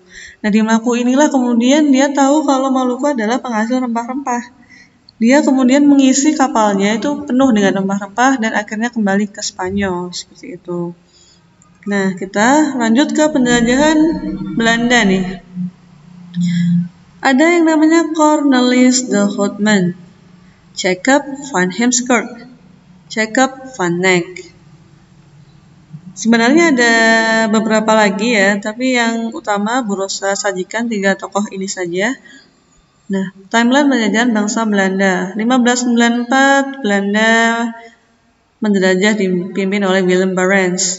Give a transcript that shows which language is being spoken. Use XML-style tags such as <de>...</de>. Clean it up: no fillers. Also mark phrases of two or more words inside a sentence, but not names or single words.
<id>Nah, di Maluku inilah kemudian dia tahu kalau Maluku adalah penghasil rempah-rempah. Dia kemudian mengisi kapalnya itu penuh dengan rempah-rempah dan akhirnya kembali ke Spanyol seperti itu. Nah, kita lanjut ke penjelajahan Belanda nih. Ada yang namanya Cornelis de Houtman, Jacob van Heemskerck, Jacob van Eyck. Sebenarnya ada beberapa lagi ya, tapi yang utama Bu Rosa sajikan 3 tokoh ini saja. Nah, timeline penjajahan bangsa Belanda. 1594 Belanda menjelajah dipimpin oleh Willem Barents.</id>